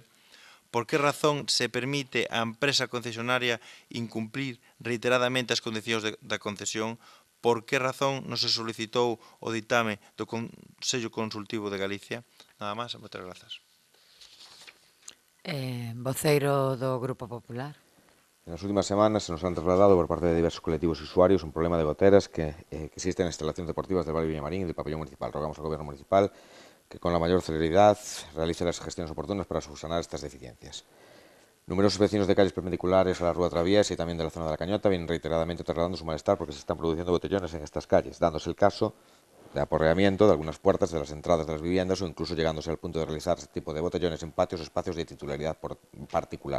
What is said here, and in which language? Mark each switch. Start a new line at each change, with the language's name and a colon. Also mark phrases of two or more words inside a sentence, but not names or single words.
Galician: Por que razón se permite á empresa concesionaria incumprir reiteradamente as condicións da concesión? Por que razón non se solicitou o ditame do Consello Consultivo de Galicia? Nada máis, moitas grazas. Voceiro do Grupo Popular.
Spanish: En las últimas semanas se nos han trasladado por parte de diversos colectivos y usuarios un problema de goteras que existe en las instalaciones deportivas del Valle Villamarín y del pabellón municipal. Rogamos al Gobierno municipal que con la mayor celeridad realice las gestiones oportunas para subsanar estas deficiencias. Numerosos vecinos de calles perpendiculares a la Rúa Traviesa y también de la zona de la Cañota vienen reiteradamente trasladando su malestar porque se están produciendo botellones en estas calles, dándose el caso de aporreamiento de algunas puertas de las entradas de las viviendas o incluso llegándose al punto de realizar este tipo de botellones en patios o espacios de titularidad particular.